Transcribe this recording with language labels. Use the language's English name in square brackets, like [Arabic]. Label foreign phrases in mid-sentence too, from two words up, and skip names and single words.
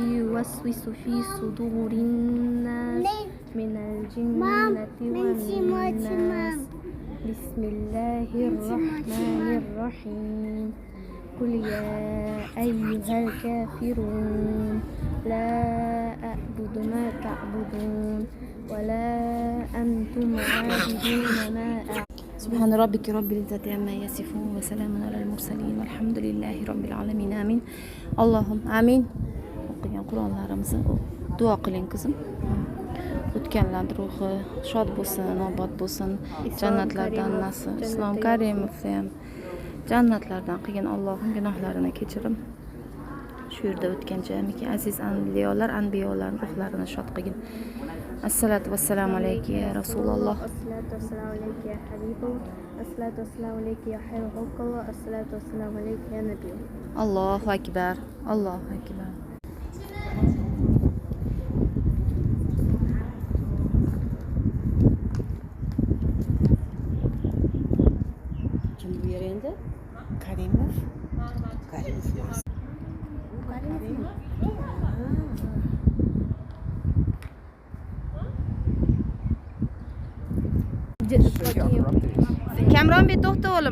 [Arabic] يوسوس في صدور الناس من الجنة والناس بسم الله الرحمن الرحيم قل يا أيها الكافرون لا أعبد ما تعبدون ولا أنتم عابدون ما أعبد سبحان ربك رب العزة عما يصفون وسلام على المرسلين والحمد لله رب العالمين آمين اللهم آمين. [Uzbek] O'qigan Qur'onlarimizni duo qiling qizim. O'tganlar ruhi shod bo'lsin, obod bo'lsin, jannatlardan nasib. Islom Karimov ham jannatlardan qilgan Allohim gunohlarini kechirim. Shu yerda o'tgan jamiki aziz anbiyolar ruhlarini shod qilgin. [Arabic] الصلاة والسلام عليك يا رسول الله. الصلاة والسلام عليك يا حبيب الله الصلاة والسلام عليك يا خير خلق الله الصلاة والسلام عليك يا نبي الله. الله أكبر. الله أكبر. [Uzbek] Kim bu yer endi? Karimov. Kamron bet to'xta o'g'lim.